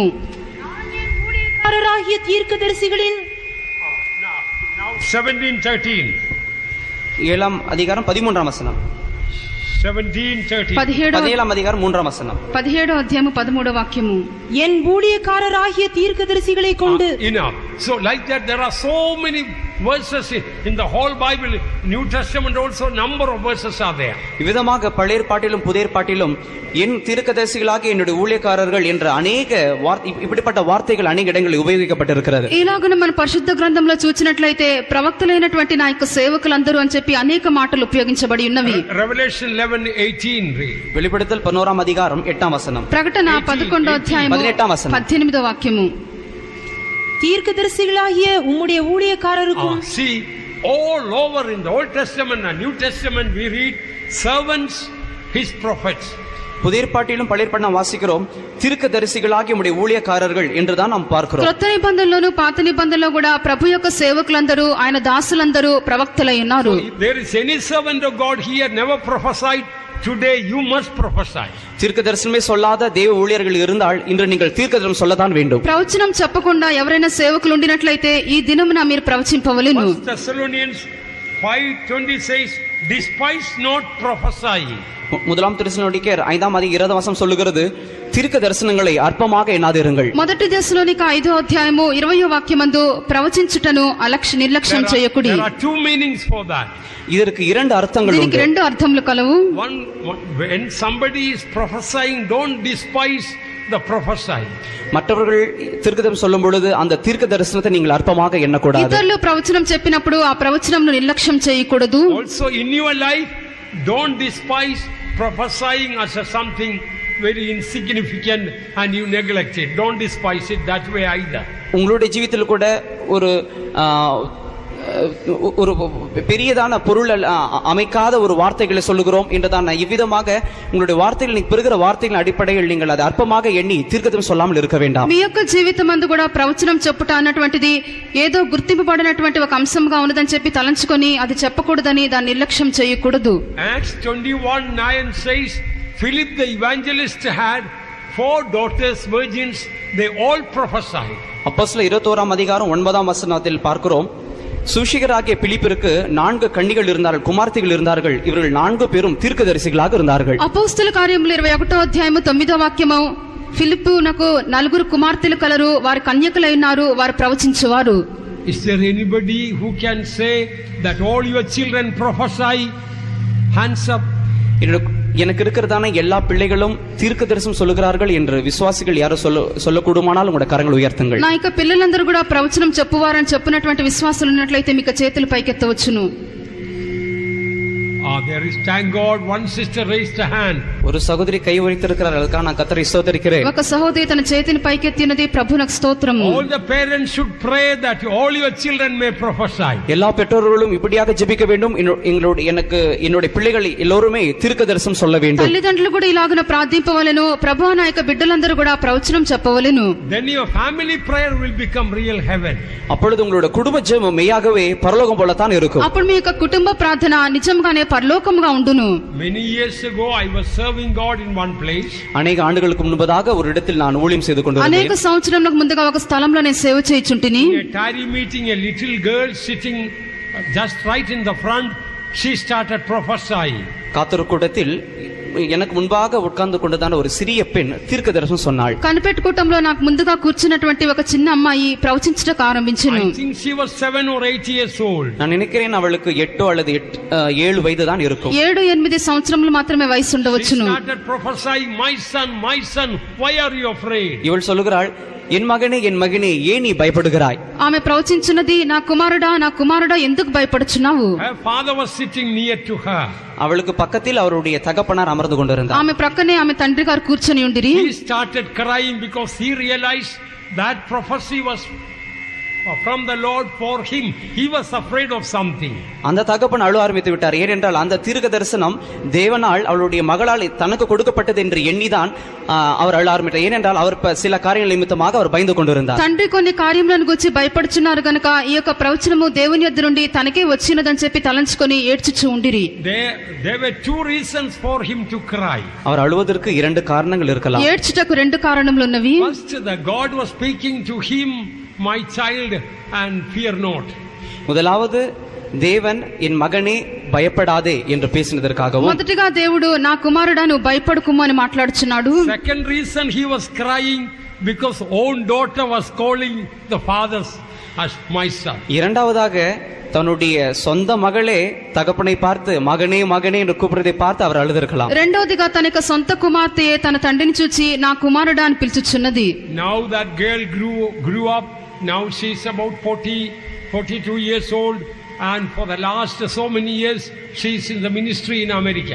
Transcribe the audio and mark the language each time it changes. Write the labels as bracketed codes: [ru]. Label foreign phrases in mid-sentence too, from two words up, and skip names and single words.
[ta] ஊழியக்காரராகிய தீர்க்கதரிசிகளின் [en] now 17:13. 7:13. 17:30. [ta] 17ஆம் அதிகாரம் 3ஆம் வசனம். [te] 17వ అధ్యాయము 13వ వాక్యము. [ta] என் ஊழியக்காரராகிய தீர்க்கதரிசிகளை கொண்டு. [en] Enough. So like that there are so many verses in the whole Bible, New Testament also, number of verses are there. [ta] இவ்விதமாக பழைய ஏற்பாட்டிலும் புதிய ஏற்பாட்டிலும் என் தீர்க்கதரிசிகளாக என்னுடைய ஊழியக்காரர்கள் என்ற அநேக இப்படிப்பட்ட வார்த்தைகள் அநேக இடங்களில் உபயோகிக்கப்பட்டிருக்கிறது. [te] ఇలాగన మన పరిశుద్ధ గ్రంథంలో చూచినట్లయితే ప్రవక్తలైనటువంటి నా యొక్క సేవకులందరూ అని చెప్పి అనేక మాటలు ఉపయోగించబడి ఉన్నవి. [en] Revelation 11:18 read. [ta] வெளிப்படுத்தல் 11ஆம் அதிகாரம் 8ஆம் வசனம். [te] ప్రకటన 11వ అధ్యాయము 18వ వచనం. 18వ వాక్యము. [ta] தீர்க்கதரிசிகளாகிய உம்முடைய ஊழியக்காரருக்கும். [en] See, all over in the Old Testament and New Testament we read servants, his prophets. [ta] புதிய ஏற்பாட்டிலும் பழைய ஏற்பாட்டிலும் வாசிக்கிறோம் தீர்க்கதரிசிகளாகிய உம்முடைய ஊழியக்காரர்கள் என்றுதான் நாம் பார்க்கிறோம். [te] క్రొత్త నిబంధనలోను పాత నిబంధనలో కూడా ప్రభు యొక్క సేవకులందరూ ఆయన దాసులందరూ ప్రవక్తలై ఉన్నారు. [en] If there is any servant of God here never prophesied, today you must prophesy. [ta] தீர்க்கதரிசனமே சொல்லாத தேவ ஊழியர்கள் இருந்தால் இன்று நீங்கள் தீர்க்கதரிசனம் சொல்லதான் வேண்டும். [te] ప్రవచనం చెప్పకుండా ఎవరైనా సేవకులు ఉండినట్లయితే ఈ దినమున మీరు ప్రవచింపవలెను. [en] 1 Thessalonians 5:20 says, despise not prophesying. [ta] முதலாம் தெசலோனிக்கேயர் 5ஆம் அதிகாரம் 20ஆம் வசனம் சொல்லுகிறது தீர்க்க தரிசனங்களை அற்பமாக எண்ணாதிருங்கள். [te] మొదటి దశలోనిక 5వ అధ్యాయము 20వ వాక్యమందు ప్రవచించుటను నిర్లక్ష్యం చేయకుడి. [en] There are two meanings for that. [ta] இதற்கு இரண்டு அர்த்தங்கள் [te] దీనికి [ta] உண்டு. [te] రెండు అర్థములు కలవు. [en] One, when somebody is prophesying, don't despise the prophesying. [ta] மற்றவர்கள் தீர்க்கதரிசனம் சொல்லும் பொழுது அந்த தீர்க்க தரிசனத்தை நீங்கள் அற்பமாக எண்ணக்கூடாது. [te] ఇతరులు ప్రవచనం చెప్పినప్పుడు ఆ ప్రవచనంను నిర్లక్ష్యం చేయకూడదు. [en] Also in your life, don't despise prophesying as something very insignificant and you neglect it. Don't despise it that way either. [ta] உங்களுடைய ஜீவிதத்தில் கூட ஒரு ஒரு பெரியதான பொருள் அமைக்காத ஒரு வார்த்தைகளை சொல்லுகிறோம் என்றுதான் இவ்விதமாக உங்களுடைய வார்த்தைகள் நீங்க பெறுகிற வார்த்தைகளின் அடிப்படையில் நீங்கள் அதை அற்பமாக எண்ணி தீர்க்கதரிசனம் சொல்லாமல் இருக்க வேண்டாம். [te] మీ యొక్క జీవితమందు కూడా ప్రవచనం చెప్పుట అన్నటువంటిది ఏదో గుర్తింపబడినటువంటి ఒక అంశంగా ఉన్నదని చెప్పి తలంచుకొని అది చెప్పకూడదని దాన్ని నిర్లక్ష్యం చేయకూడదు. [en] Acts 21:9 says, Philip the evangelist had 4 daughters virgins, they all prophesied. [ta] அப்போஸ்தலர் 21ஆம் அதிகாரம் 9ஆம் வசனத்தில் பார்க்கிறோம் சுஷிகராகிய பிலிப்பிற்கு 4 கன்னிகள் இருந்தார்கள், குமார்த்திகள் இருந்தார்கள். இவர்கள் 4 பேரும் தீர்க்கதரிசிகளாக இருந்தார்கள். [te] అపోస్తల కార్యములు 21వ అధ్యాయము 9వ వాక్యము ఫిలిప్పునకు 4 కుమార్తెలు కలరు, వారి కన్యకలై ఉన్నారు, వారు ప్రవచించువారు. [en] Is there anybody who can say that all your children prophesy? Hands up. [ta] எனக்கு இருக்கிறதான எல்லா பிள்ளைகளும் தீர்க்கதரிசனம் சொல்லுகிறார்கள் என்று விசுவாசிகள் யாரோ சொல்லக்கூடுமானால் உங்களுடைய கரங்களை உயர்த்துங்கள். [te] నా యొక్క పిల్లలందరూ కూడా ప్రవచనం చెప్పువారని చెప్పినటువంటి విశ్వాసులు ఉన్నట్లయితే మీకు చేతులు పైకెత్తవచ్చును. [en] There is, thank God, one sister raised a hand. [ta] ஒரு சகோதரி கை உயர்த்திருக்கிறார், அதுக்காக நான் கர்த்தரை ஸ்தோத்திரிக்கிறேன். [te] ఒక సహోదరి తన చేతిని పైకెత్తినది ప్రభువునకు స్తోత్రము. [en] All the parents should pray that all your children may prophesy. [ta] எல்லா பெற்றோர்களும் இப்படியாக ஜெபிக்க வேண்டும். என்னுடைய பிள்ளைகள் எல்லோருமே தீர்க்கதரிசனம் சொல்ல வேண்டும். [te] తల్లిదండ్రులు కూడా ఇలాగున ప్రార్థింపవలెను, ప్రభువా నా యొక్క బిడ్డలందరూ కూడా ప్రవచనం చెప్పవలెను. [en] Then your family prayer will become real heaven. [ta] அப்பொழுது உங்களுடைய குடும்ப ஜெபம் மெய்யாகவே பரலோகம் போலத்தான் இருக்கும். [te] అప్పుడు మీ యొక్క కుటుంబ ప్రార్థన నిజంగానే పరలోకముగా ఉండును. [en] Many years ago I was serving God in one place. [ta] அநேக ஆண்டுகளுக்கு முன்பதாக ஒரு இடத்தில் நான் ஊழியம் செய்து கொண்டிருந்தேன். [te] అనేక సంవత్సరములకు ముందుగా ఒక స్థలంలో నేను సేవ చేయుచుంటిని. [en] In a tarry meeting, a little girl sitting just right in the front, she started prophesying. [ta] காத்தொரு கூட்டத்தில் எனக்கு முன்பாக உட்கார்ந்து கொண்டதான ஒரு சிறிய பெண் தீர்க்கதரிசனம் சொன்னாள். [te] కనిపెట్టుకోవటంలో నాకు ముందుగా కూర్చున్నటువంటి ఒక చిన్న అమ్మాయి ప్రవచించటకు ఆరంభించెను. [en] I think she was 7 or 8 years old. [ta] நான் நினைக்கிறேன் அவளுக்கு 8 அல்லது 7 வயது தான் இருக்கும். [te] 7-8 సంవత్సరములు మాత్రమే వయసు [en] She [te] ఉండవచ్చును. [en] started prophesying, my son, why are you afraid? [ta] இவள் சொல்லுகிறாள், என் மகனே ஏன் நீ பயப்படுகிறாய்? [te] ఆమె ప్రవచించున్నది, నా కుమారుడా ఎందుకు భయపడుచున్నావు? [en] Her father was sitting near to her. [ta] அவளுக்கு பக்கத்தில் அவருடைய தகப்பனார் அமர்ந்து கொண்டிருந்தார். [te] ఆమె ప్రక్కనే ఆమె తండ్రి గారు కూర్చొని ఉండిరి. [en] He started crying because he realized that prophecy was from the Lord for him. He was afraid of something. [ta] அந்த தகப்பன் அழ ஆரம்பித்து விட்டார். ஏனென்றால் அந்த தீர்க்க தரிசனம் தேவனால் அவளுடைய மகளால் தனக்கு கொடுக்கப்பட்டது என்று எண்ணிதான் அவர் அழ ஆரம்பித்தார். ஏனென்றால் அவர் சில காரியங்கள் நிமித்தமாக அவர் பயந்து கொண்டிருந்தார். [te] తండ్రి కొన్ని కార్యములను గురించి భయపడుచున్నారు గనుక ఈ యొక్క ప్రవచనము దేవుని యొద్ద నుండి తనకే వచ్చినదని చెప్పి తలంచుకొని ఏడ్చుచూ ఉండిరి. [en] There were 2 reasons for him to cry. [ta] அவர் அழுவதற்கு 2 காரணங்கள் இருக்கலாம். [te] ఏడ్చుటకు 2 కారణములు ఉన్నవి. [en] First, the God was speaking to him, my child, and fear not. [ta] முதலாவது தேவன் என் மகனே பயப்படாதே என்று பேசினதற்காகவும், [te] మొదటిగా దేవుడు నా కుమారుడా నువ్వు భయపడకుము అని మాట్లాడుచున్నాడు. [en] Second reason he was crying because own daughter was calling the fathers as my son. [ta] இரண்டாவதாக தன்னுடைய சொந்த மகளே தகப்பனை பார்த்து மகனே மகனே என்று கூப்பிடுறதை பார்த்து அவர் அழுதிருக்கலாம். [te] రెండవదిగా తన యొక్క సొంత కుమార్తె తన తండ్రిని చూచి నా కుమారుడా అని పిలుచుచున్నది. [en] Now that girl grew up. Now she is about 42 years old, and for the last so many years she is in the ministry in America.